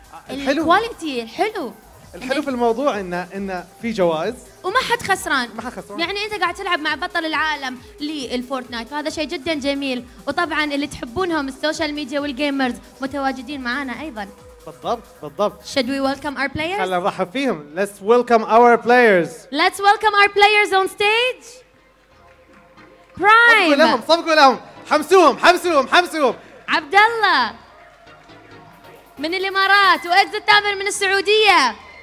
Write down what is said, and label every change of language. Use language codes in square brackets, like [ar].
[ar] الكواليتي الحلو في الموضوع إنه في جوائز وما حد خسران. خسران. يعني انت قاعد تلعب مع بطل العالم للفورتنايت وهذا شيء جدا جميل. وطبعا اللي تحبونهم السوشيال ميديا والجيمرز متواجدين معانا ايضا. بالضبط. [en] Should we welcome our players? [ar] خلينا نرحب فيهم. [en] Let's welcome our players. Let's welcome our players on stage. Prime. [ar] صفقوا لهم. حمسوهم. عبد الله من الامارات واكزت تامر من السعوديه.